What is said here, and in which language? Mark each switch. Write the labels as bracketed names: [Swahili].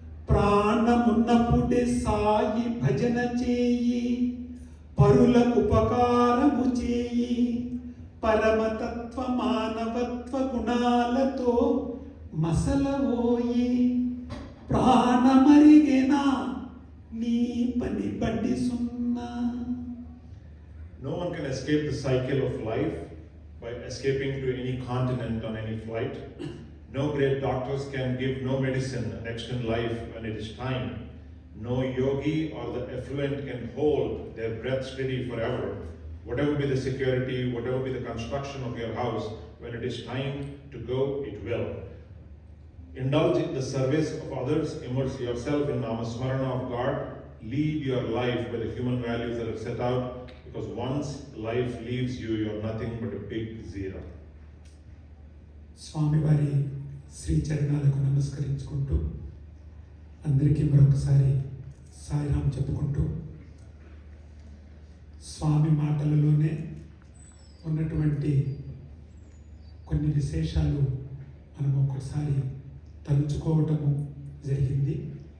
[Telugu] ప్రాణమున్నప్పుడే సాయి భజన చేయి, పరులకు ఉపకారము చేయి, పరమతత్వ మానవత్వ గుణాలతో మసలవోయి, ప్రాణమరిగెనా నీ పని బండి సున్నా. [English] No one can escape the cycle of life by escaping to any continent on any flight. No great doctors can give no medicine and extend life when it is time. No yogi or the affluent can hold their breath steady forever. Whatever be the security, whatever be the construction of your house, when it is time to go, it will. Indulge in the service of others, immerse yourself in Namasmarana of God, lead your life by the human values that are set out, because once life leaves you, you are nothing but a big zero. [Telugu] స్వామివారి శ్రీచరణాలకు నమస్కరించుకుంటూ అందరికీ మరొకసారి సాయిరాం చెప్పుకుంటూ, స్వామి మాటలలోనే ఉన్నటువంటి కొన్ని విశేషాలు మనం ఒక్కొక్కసారి తలుచుకోవటము జరిగింది.